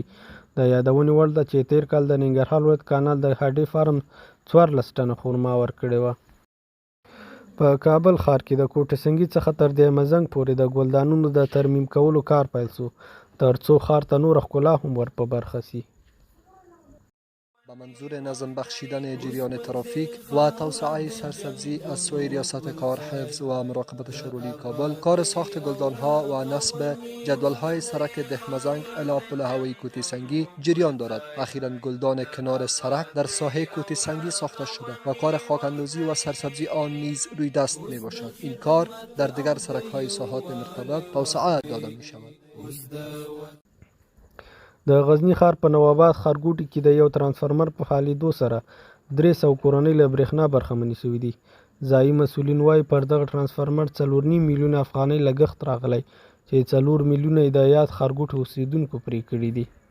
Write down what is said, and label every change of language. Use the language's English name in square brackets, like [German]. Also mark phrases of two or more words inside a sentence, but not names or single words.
[Pashto] د یادونې وړ ده چې تیر کال د ننګرهار ولایت کانال د هډې فارم 14 ټنه خرما ورکړې وه. په کابل ښار کې د کوټه سنګي څخه تر دیمزنګ پورې د ګلدانونو د ترمیم کولو کار پیل شو ترڅو ښار ته نوره ښکلا هم ور په برخه شي. [Persian] با منظور نظم بخشیدن جریان ترافیک و توسعه سرسبزی از سوی ریاست کار حفظ و مراقبت شورولی کابل، کار ساخت گلدانها و نصب جدولهای سرک دهمزنگ الی پل هوایی کوتی سنگی جریان دارد. اخیراً گلدان کنار سرک در ساحه کوتی سنگی ساخته شده و کار خاکاندازی و سرسبزی آن نیز روی دست می باشد. این کار در دیگر سرک های ساحات مرتبط توسعه داده می شود. [Pashto] د غزنی ښار په نواباد ښارګوټي کې د یو ترانسفارمر په فعالېدو سره 300 کورنۍ له برېښنا برخمنې شوي دي. ځایي مسؤلین وایي پر دغه ترانسفارمر 4.5 میلیونه افغانۍ لګښت راغلی چې 4 میلیونه یې د یاد ښارګوټي اوسېدونکو پرې کړي دي.